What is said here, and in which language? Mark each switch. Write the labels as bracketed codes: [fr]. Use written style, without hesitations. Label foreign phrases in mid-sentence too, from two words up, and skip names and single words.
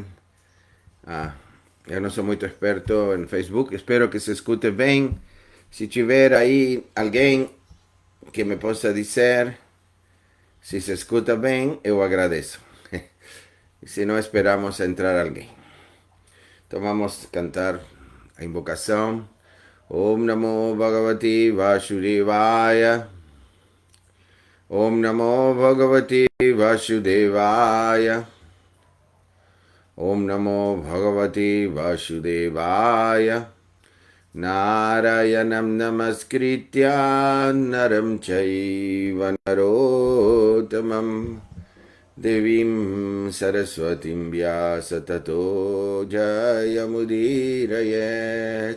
[pt] Ah, eu não sou muito experto em Facebook, espero que se escute bem. Se tiver aí alguém que me possa dizer se se escuta bem, eu agradeço. E se não, esperamos entrar alguém. Então vamos cantar a invocação. [sa] Om Namo Bhagavati Vasudevaya. Om Namo Bhagavati Vasudevaya. Om Namo Bhagavati Vasudevaya. Narayanam Namaskritya Naram Chaiva Narottamam Devim Saraswatim Vyasa Tato Jayamudirayet.